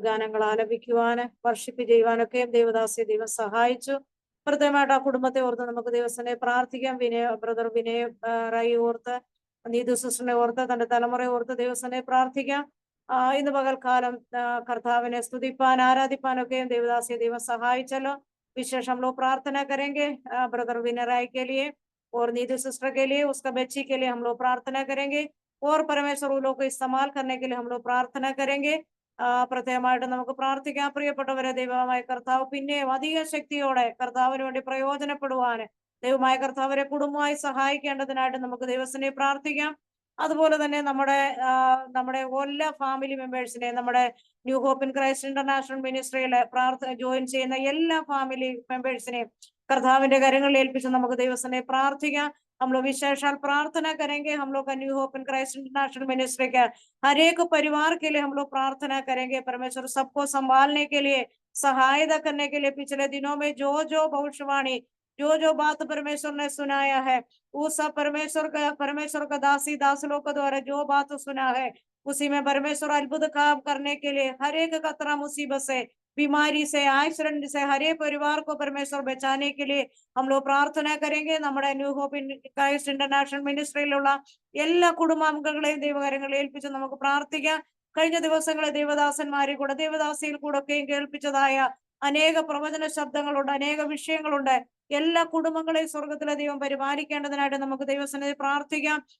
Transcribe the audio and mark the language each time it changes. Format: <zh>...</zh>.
<ml>ഗാനങ്ങൾ ആലപിക്കുവാന് വർഷിപ്പ് ചെയ്യുവാനൊക്കെ ദേവദാസിയെ ദൈവം സഹായിച്ചു. പ്രത്യേകമായിട്ട് ആ കുടുംബത്തെ ഓർത്ത് നമുക്ക് ദിവസനെ പ്രാർത്ഥിക്കാം. ബ്രദർ വിനയ റായി ഓർത്ത്, നീതു സിസ്റ്ററിനെ ഓർത്ത്, തന്റെ തലമുറയെ ഓർത്ത് ദിവസനെ പ്രാർത്ഥിക്കാം. ഇന്ന് പകൽക്കാലം കർത്താവിനെ സ്തുതിപ്പാൻ ആരാധിപ്പാനൊക്കെയും ദേവദാസിയെ ദൈവം സഹായിച്ചല്ലോ.</ml> <hi>विशेष हम लोग प्रार्थना करेंगे ब्रदर विनय राय के लिए। और नीति सिस्टर के लिए, उसका बच्ची के लिए हम लोग प्रार्थना करेंगे। और परमेश्वर उन लोगों को इस्तेमाल करने के लिए हम लोग प्रार्थना करेंगे.</hi> <ml>പ്രത്യേകമായിട്ട് നമുക്ക് പ്രാർത്ഥിക്കാം. പ്രിയപ്പെട്ടവരെ, ദൈവമായ കർത്താവ് പിന്നെയും അധിക ശക്തിയോടെ കർത്താവിന് വേണ്ടി പ്രയോജനപ്പെടുവാന് ദൈവമായ കർത്താവരെ കുടുംബമായി സഹായിക്കേണ്ടതിനായിട്ട് നമുക്ക് ദൈവത്തിനെ പ്രാർത്ഥിക്കാം. അതുപോലെ തന്നെ നമ്മുടെ എല്ലാ ഫാമിലി മെമ്പേഴ്സിനെ, നമ്മുടെ new hope in Christ international മിനിസ്ട്രിയിലെ join ചെയ്യുന്ന എല്ലാ ഫാമിലി മെമ്പേഴ്സിനെയും കർത്താവിന്റെ കരങ്ങളിൽ ഏൽപ്പിച്ച് നമുക്ക് ദൈവത്തിനെ പ്രാർത്ഥിക്കാം.</ml> <hi>हम लोग विशेषाल प्रार्थना करेंगे. हम लोग का new hope in Christ international ministry का हर एक परिवार के लिए हम लोग प्रार्थना करेंगे. परमेश्वर सबको संभालने के लिए, सहायता करने के लिए पिछले दिनों में जो जो भविष्यवाणी, जो जो बात परमेश्वर ने सुनाया है, वो सब परमेश्वर का दासी दास लोग के द्वारा जो बात सुना है, उसी में परमेश्वर अद्भुत काम करने के लिए हर एक खतरा, मुसीबत से, बीमारी से, एक्सीडेंट से हर एक परिवार को परमेश्वर बचाने के लिए हम लोग प्रार्थना करेंगे.</hi> <ml>നമ്മുടെ new hope in Christ international മിനിസ്ട്രിയിലുള്ള എല്ലാ കുടുംബാംഗങ്ങളെയും ദൈവകരങ്ങളിൽ ഏൽപ്പിച്ച് നമുക്ക് പ്രാർത്ഥിക്കാം. കഴിഞ്ഞ ദിവസങ്ങളെ ദേവദാസന്മാരെ കൂടെ ദേവദാസിയിൽ കൂടെ ഒക്കെയും കേൾപ്പിച്ചതായ അനേക പ്രവചന ശബ്ദങ്ങളുണ്ട്, അനേക വിഷയങ്ങളുണ്ട്. എല്ലാ കുടുംബങ്ങളെയും സ്വർഗത്തിലെ ദൈവം പരിപാലിക്കേണ്ടതിനായിട്ട് നമുക്ക് ദൈവസന്നിധി പ്രാർത്ഥിക്കാം.</ml>